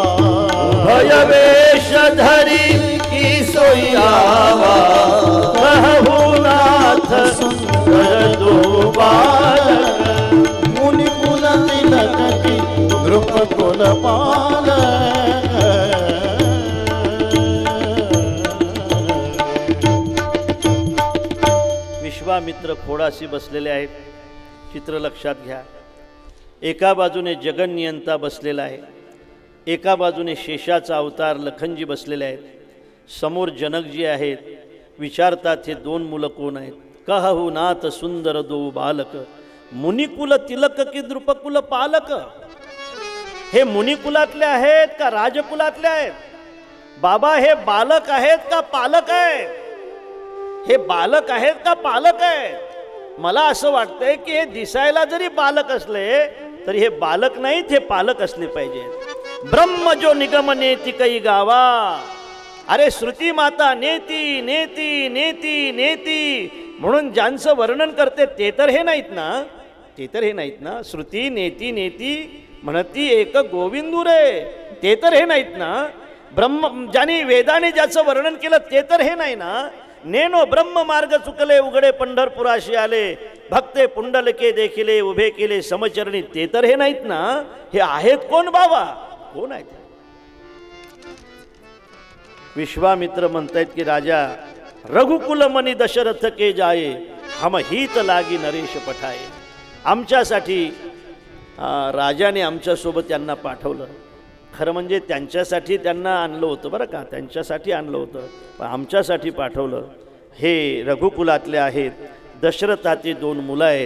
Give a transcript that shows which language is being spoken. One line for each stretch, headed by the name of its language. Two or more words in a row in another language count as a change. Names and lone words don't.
Awadhi: उभय वेश धरी की सोई आवा, कहू नाथ सुंदर दो बालक, मुनिकुल तिलक की नृपकुल पालक।
Marathi: विश्वामित्र खोडाशी बसलेले आहेत. चित्र लक्षात घ्या. एका बाजूने जगन्नियंता बसलेला आहे, एका बाजूने शेषाचा अवतार लखनजी बसलेले आहेत. समोर जनकजी आहेत. विचारतात हे दोन मुलं कोण आहेत?
Awadhi: कहू नाथ सुंदर दो बालक, मुनिकुल तिलक की नृपकुल पालक.
Marathi: हे मुनिकुलातले आहेत का राजकुलातले आहेत? बाबा हे बालक आहेत का पालक आहेत? हे बालक आहेत का पालक आहेत? मला असं वाटतंय की हे दिसायला जरी बालक असले तरी हे बालक नाहीत, हे पालक असले पाहिजेत.
Awadhi: ब्रह्म जो निगम नेती कै गावा.
Marathi: अरे श्रुती माता नेती नेती नेती नेती म्हणून ज्यांचं वर्णन करते ते तर हे नाहीत ना, ते तर हे नाहीत ना. श्रुती नेती नेती म्हणती एक गोविंदू रे, ते तर हे नाहीत ना. ब्रह्म ज्यांनी वेदाने ज्याचं वर्णन केलं ते तर हे नाही ना. नेनो ब्रह्म मार्ग चुकले उघडे पंढरपुराशी आले, भक्ते पुंडलके देखिले उभे केले समचरणी, ते तर हे नाहीत ना. हे आहेत कोण बाबा? कोण आहेत? विश्वामित्र म्हणतायत की
Awadhi: राजा रघुकुल मनी दशरथ के जाये, हम हित लागी नरेश पठाये.
Marathi: आमच्यासाठी राजाने आमच्यासोबत यांना पाठवलं. खरं म्हणजे त्यांच्यासाठी त्यांना आणलं होतं बरं का, त्यांच्यासाठी आणलं होतं, पण आमच्यासाठी पाठवलं. हे रघुकुलातले आहेत, दशरथाची दोन मुलं आहेत.